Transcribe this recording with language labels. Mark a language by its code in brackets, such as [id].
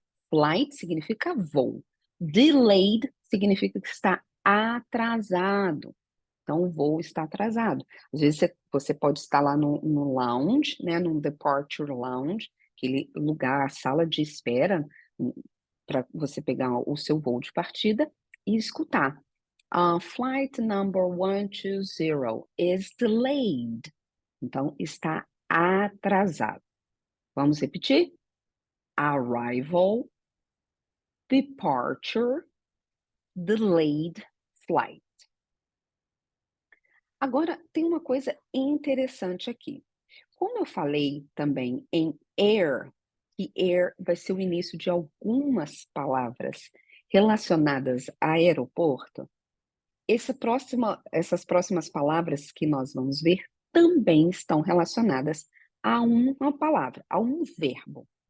[pt] Flight significa voo. Delayed significa que está atrasado. Então, o voo está atrasado. Às vezes, você pode estar lá no lounge, né, num departure lounge, aquele lugar, sala de espera, para você pegar o seu voo de partida e escutar. [en] Flight number 120 is delayed. [pt] Então, está atrasado. Vamos repetir? [en] Arrival, departure, delayed flight. [pt] Agora, tem uma coisa interessante aqui. Como eu falei também em air, que air vai ser o início de algumas palavras relacionadas a aeroporto, essas próximas palavras que nós vamos ver também estão relacionadas a uma palavra, a um verbo.